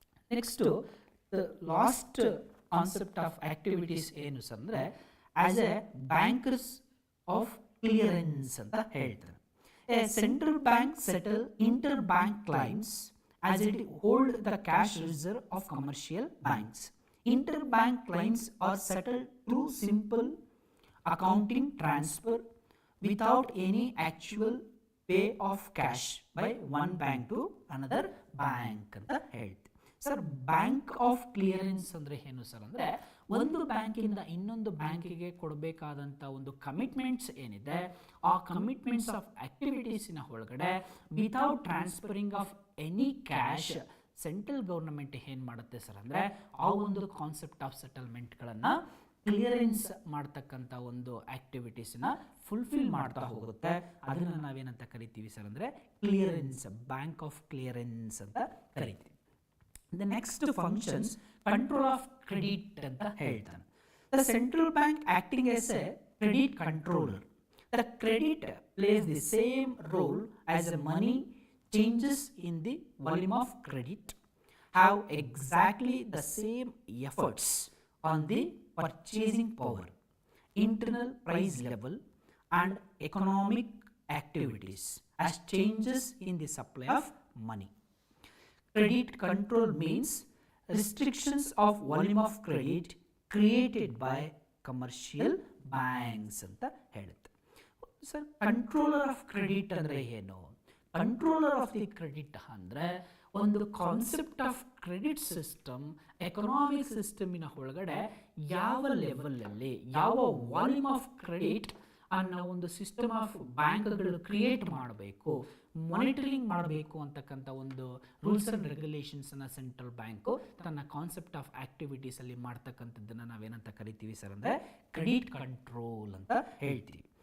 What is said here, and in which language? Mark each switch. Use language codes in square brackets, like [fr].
[en] next last concept of activities [kn] ಏನು sir ಅಂದರೆ [en] as a bankers of clearance [kn] ಅಂತ ಹೇಳ್ತಾರೆ. [en] A central bank settle inter bank claims as it hold the cash reserve of commercial banks. Inter bank claims are settled through simple accounting transfer without any actual pay of cash by one bank to another bank [kn] ಅಂತ ಹೇಳ್ತೀವಿ. Sir bank of clearance ಅಂದರೆ ಏನು sir ಅಂದರೆ ಒಂದು ಬ್ಯಾಂಕಿಂದ ಇನ್ನೊಂದು ಬ್ಯಾಂಕಿಗೆ ಕೊಡಬೇಕಾದಂಥ ಒಂದು ಕಮಿಟ್ಮೆಂಟ್ಸ್ ಏನಿದೆ ಆ ಕಮಿಟ್ಮೆಂಟ್ಸ್ ಆಫ್ ಆಕ್ಟಿವಿಟೀಸಿನ ಒಳಗಡೆ [en] without transferring of any cash [kn] central government ಏನು ಮಾಡುತ್ತೆ ಸರ್ ಅಂದರೆ ಆ ಒಂದು ಕಾನ್ಸೆಪ್ಟ್ ಆಫ್ ಸೆಟಲ್ಮೆಂಟ್ಗಳನ್ನು ಕ್ಲಿಯರೆನ್ಸ್ ಮಾಡ್ತಕ್ಕಂಥ ಒಂದು ಆಕ್ಟಿವಿಟೀಸ್ನ ಫುಲ್ಫಿಲ್ ಮಾಡ್ತಾ ಹೋಗುತ್ತೆ. ಅದನ್ನು ನಾವೇನಂತ ಕರಿತೀವಿ ಸರ್ ಅಂದರೆ ಕ್ಲಿಯರೆನ್ಸ್, ಬ್ಯಾಂಕ್ ಆಫ್ ಕ್ಲಿಯರೆನ್ಸ್ ಅಂತ ಕರಿತೀವಿ. [en] The next functions control of credit [kn] ಅಂತ ಹೇಳ್ತಾನೆ. [en] The central bank acting as a credit controller. The credit plays the same role as a money. Changes in the volume of credit have exactly the same efforts on the purchasing power, internal price level and economic activities as changes in the supply of money. Credit control means restrictions of volume of credit created by commercial banks [kn] ಅಂತ ಹೇಳುತ್ತೆ. Sir, controller of credit ಅಂದರೆ ಏನು? Controller of the credit ಅಂದರೆ ಒಂದು concept of credit system, economic ಸಿಸ್ಟಮಿನ ಒಳಗಡೆ ಯಾವ ಲೆವೆಲಲ್ಲಿ ಯಾವ ವಾಲ್ಯೂಮ್ ಆಫ್ ಕ್ರೆಡಿಟ್ ಅನ್ನೋ ಒಂದು ಸಿಸ್ಟಮ್ ಆಫ್ ಬ್ಯಾಂಕ್ಗಳು ಕ್ರಿಯೇಟ್ ಮಾಡಬೇಕು, ಮಾನಿಟರಿಂಗ್ ಮಾಡಬೇಕು ಅಂತಕ್ಕಂಥ ಒಂದು ರೂಲ್ಸ್ ಆ್ಯಂಡ್ ರೆಗ್ಯುಲೇಷನ್ಸನ್ನು ಸೆಂಟ್ರಲ್ ಬ್ಯಾಂಕು ತನ್ನ ಕಾನ್ಸೆಪ್ಟ್ ಆಫ್ ಆ್ಯಕ್ಟಿವಿಟೀಸಲ್ಲಿ ಮಾಡ್ತಕ್ಕಂಥದ್ದನ್ನು ನಾವೇನಂತ ಕರಿತೀವಿ ಸರ್ ಅಂದರೆ ಕ್ರೆಡಿಟ್ ಕಂಟ್ರೋಲ್ ಅಂತ ಹೇಳ್ತೀವಿ.